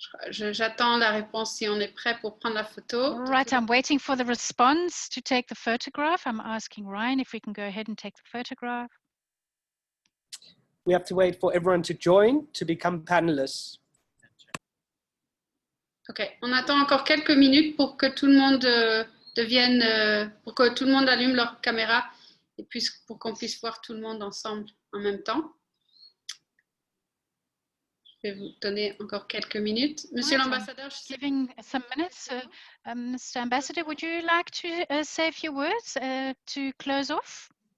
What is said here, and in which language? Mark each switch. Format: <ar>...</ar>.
<fr>J'attends la réponse si on est prêt pour prendre la photo.</fr> <en>Right, I'm waiting for the response to take the photograph. I'm asking Ryan if we can go ahead and take the photograph. We have to wait for everyone to join to become panelists.</en> <fr>Ok, on attend encore quelques minutes pour que tout le monde devienne, pour que tout le monde allume leur caméra et puis pour qu'on puisse voir tout le monde ensemble en même temps. Je vais vous donner encore quelques minutes. Monsieur l'ambassadeur,</fr> <en>giving some minutes. Mr. Ambassador, would you like to say a few words to close off?</en>